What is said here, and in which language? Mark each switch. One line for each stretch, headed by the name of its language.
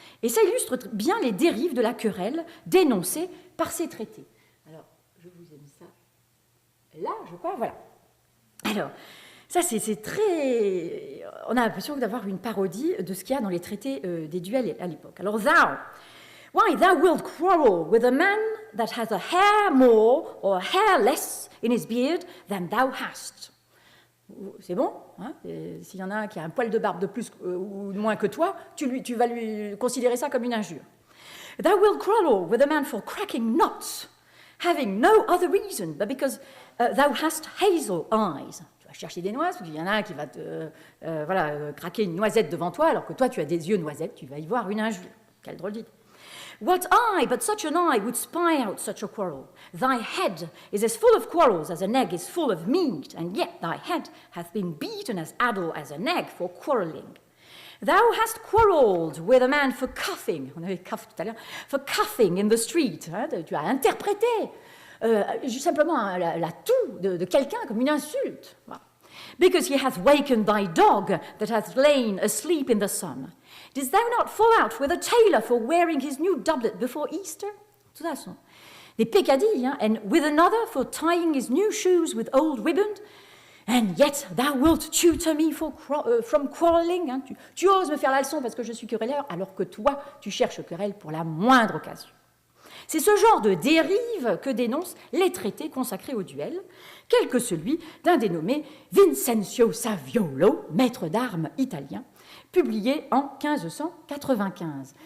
French: Et ça illustre bien les dérives de la querelle dénoncées par ces traités. Alors, je vous ai mis ça là, je crois, voilà. Alors, ça, c'est très... On a l'impression d'avoir une parodie de ce qu'il y a dans les traités des duels à l'époque.
English: Alors, why thou wilt quarrel with a man that has a hair more or a hair less in his beard than thou hast.
French: C'est bon, hein? S'il y en a un qui a un poil de barbe de plus ou de moins que toi, tu vas lui considérer ça comme une injure.
English: Thou wilt quarrel with a man for cracking nuts, having no other reason but because thou hast hazel eyes.
French: Chercher des noises, parce qu'il y en a un qui va te craquer une noisette devant toi, alors que toi, tu as des yeux noisettes, tu vas y voir une injure. Quelle drôle d'idée.
English: What eye but such an eye would spy out such a quarrel? Thy head is as full of quarrels as an egg is full of meat, and yet thy head hath been beaten as addle as an egg for quarrelling. Thou hast quarrelled with a man for cuffing,
French: on avait cuff tout à l'heure,
English: for cuffing in the street.
French: Tu as interprété simplement la toux de quelqu'un comme une insulte.
English: Voilà. Because he hath wakened thy dog that hath lain asleep in the sun. Didst thou not fall out with a tailor for wearing his new doublet before Easter?
French: Tout ça sont des peccadilles,
English: and with another for tying his new shoes with old riband. And yet thou wilt tutor me from quarrelling.
French: Tu oses me faire la leçon parce que je suis querelleur, alors que toi, tu cherches querelle pour la moindre occasion. C'est ce genre de dérive que dénoncent les traités consacrés au duel, quel que celui d'un dénommé Vincenzo Saviolo, maître d'armes italien, publié en 1595.